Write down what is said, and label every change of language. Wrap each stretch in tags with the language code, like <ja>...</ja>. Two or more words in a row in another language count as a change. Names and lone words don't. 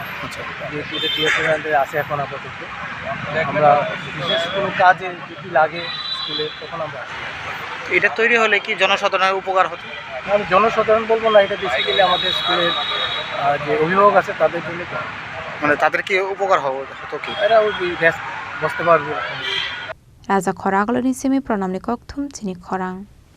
<bn>আচ্ছা যেহেতু এটা TSR আন্ডারে আছে এখন আপাতত, আমরা বিশেষ কোনো কাজে যদি লাগে স্কুলে তখন আমরা আসি। এটা তৈরি হলে কি জনসাধারণের উপকার হতো? আমি জনসাধারণ বলবো না, এটা বেসিক্যালি আমাদের স্কুলের যে অভিভাবক আছে তাদের জন্য, মানে তাদের কি উপকার হতো কি? এরা ওই বসতে পারবে।</bn> <trp>Raja khoraglo ni semi pronamni kok thum chini khorang</trp>